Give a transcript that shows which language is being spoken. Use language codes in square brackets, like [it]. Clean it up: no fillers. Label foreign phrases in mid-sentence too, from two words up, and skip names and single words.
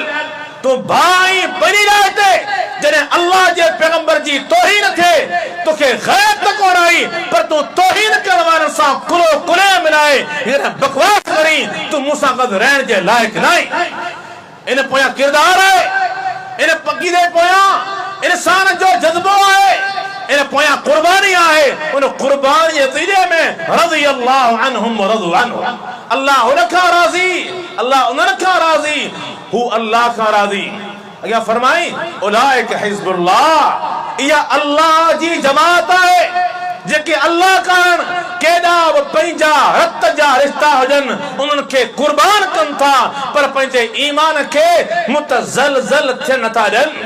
[sd] तूं भाई पंहिंजी जाइ ते जॾहिं अल्लाह जे पैगंबर जी तौहीन थिए तोखे ग़ैर त कोन आई, पर तूं तौहीन करण वारनि सां कुलो कुले मिलाए बकवास करी तूं मूंसां गॾु रहण जे लाइक़ न आहीं। इन पोयां किरदार आहे, इन पकीदे पोयां इंसान जो जज़्बो आहे, इन पोयां कुर्बानी आहे। उन कुर्बानी जे नतीजे में [ar] رضي الله عنهم ورضوا عنه, [sd] अल्लाह उन खां राज़ी, अल्लाह उन्हनि खां राज़ी, हू अल्लाह खां राज़ी। अॻियां फरमाई [ar] أولئك حزب الله, [sd] इहा अल्लाह जी जमात आहे जेके अल्लाह कारण केॾा बि पंहिंजा रत जा रिश्ता हुजनि उन्हनि खे कुर्बान कनि था, पर पंहिंजे ईमान खे मुतज़लज़ल थियण नथा ॾियनि।